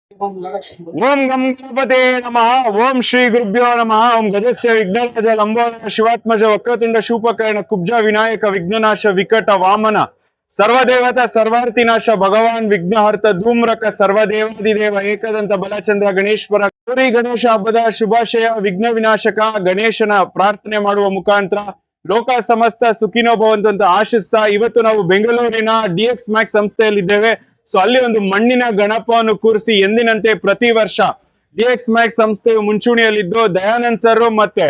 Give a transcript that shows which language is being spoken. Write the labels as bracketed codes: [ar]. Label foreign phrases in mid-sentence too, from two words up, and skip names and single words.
[sa] ओम गम गणपते नमः। ओम श्री गुरुभ्यो नमः। ओम गजस्य विघ्नराज लंबोदर शिवात्मज वक्रतुंड शूपकर्ण कुब्ज विनायक विघ्ननाश विकट वामन सर्वदेवता सर्वार्थिनाश भगवान विघ्नहर्ತ ಧೂಮ್ರಕ ಸರ್ವದೇವಾದಿದೇವ ಏಕದಂತ ಬಲಚಂದ್ರ ಗಣೇಶ್ವರ [kn] ಗೌರಿ ಗಣೇಶ ಹಬ್ಬದ ಶುಭಾಶಯ. ವಿಘ್ನ ವಿನಾಶಕ ಗಣೇಶನ ಪ್ರಾರ್ಥನೆ ಮಾಡುವ ಮುಖಾಂತರ [sa] ಲೋಕ ಸಮಸ್ತ ಸುಖಿನೋ ಭವಂತು [kn] ಅಂತ ಆಶಿಸ್ತಾ ಇವತ್ತು ನಾವು ಬೆಂಗಳೂರಿನ ಡಿಎಕ್ಸ್ ಮ್ಯಾಕ್ಸ್ ಸಂಸ್ಥೆಯಲ್ಲಿದ್ದೇವೆ. ಸೊ ಅಲ್ಲಿ ಒಂದು ಮಣ್ಣಿನ ಗಣಪವನ್ನು ಕೂರಿಸಿ ಎಂದಿನಂತೆ ಪ್ರತಿ ವರ್ಷ ಡಿಎಕ್ಸ್ ಮ್ಯಾಕ್ಸ್ ಸಂಸ್ಥೆಯು ಮುಂಚೂಣಿಯಲ್ಲಿದ್ದು ದಯಾನಂದ್ ಸರ್ ಮತ್ತೆ